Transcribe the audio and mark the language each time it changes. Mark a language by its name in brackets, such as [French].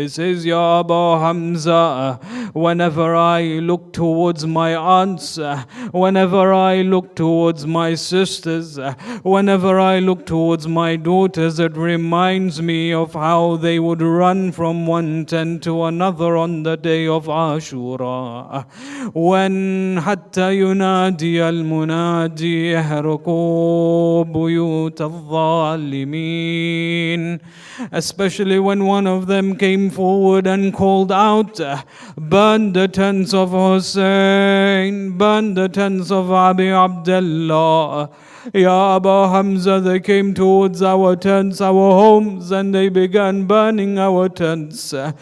[English] It says, Ya Abu Hamza, whenever I look towards my aunts, whenever I look towards my sisters, whenever I look towards my daughters, it reminds me of how they would run from one tent to another on the day of Ashura. When [Arabic] حتى ينادي المنادي احرقوا بيوت الظالمين. [English] Especially when one of them came forward and called out, burn the tents of Husayn, burn the tents of Abi Abdullah. Ya Abu Hamza, they came towards our tents, our homes, and they began burning our tents.